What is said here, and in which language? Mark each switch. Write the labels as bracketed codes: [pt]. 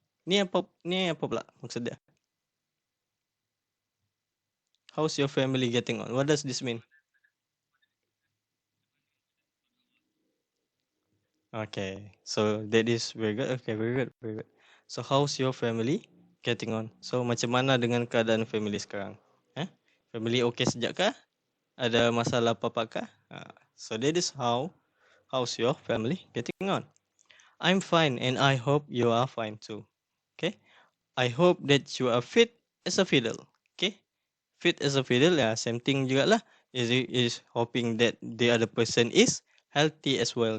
[ms] Ni apa pula maksud dia? [en] How's your family getting on? What does this mean? Okay, so that is very good. Okay, very good, very good. So how's your family getting on? [ms] So macam mana dengan keadaan family sekarang? Family okay sejak kah? Ada masalah apa-apa kah? [en] So that is how's your family getting on? I'm fine and I hope you are fine too. Okay, I hope that you are fit as a fiddle. Okay, fit as a fiddle, ya, same thing jugalah. Is hoping that the other person is healthy as well.